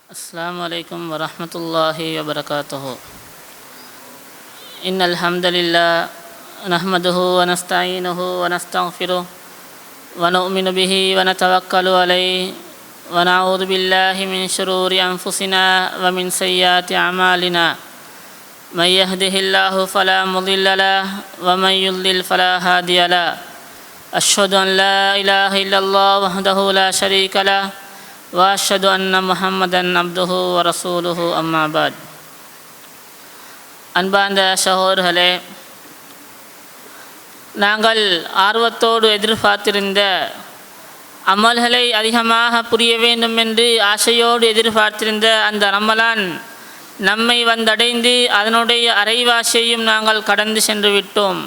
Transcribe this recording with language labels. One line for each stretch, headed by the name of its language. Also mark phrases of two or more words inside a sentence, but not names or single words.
Arabic: السلام عليكم ورحمة الله وبركاته. إن الحمد لله نحمده ونستعينه ونستغفره ونؤمن به ونتوكل عليه ونعوذ بالله من شرور أنفسنا ومن سيئات أعمالنا. من يهده الله فلا مضل له ومن يضلل فلا هادي له. أشهد أن لا إله إلا الله وحده لا شريك له وأشهد أن محمدا عبده ورسوله أما بعد.
Tamil: அன்பார்ந்த சகோதரர்களே, நாங்கள் ஆர்வத்தோடு எதிர்பார்த்திருந்த அமல்களை அதிகமாக புரிய வேண்டும் என்று ஆசையோடு எதிர்பார்த்திருந்த அந்த ரமலான் நம்மை வந்தடைந்து அதனுடைய அரைவாசியையும் நாங்கள் கடந்து சென்று விட்டோம்.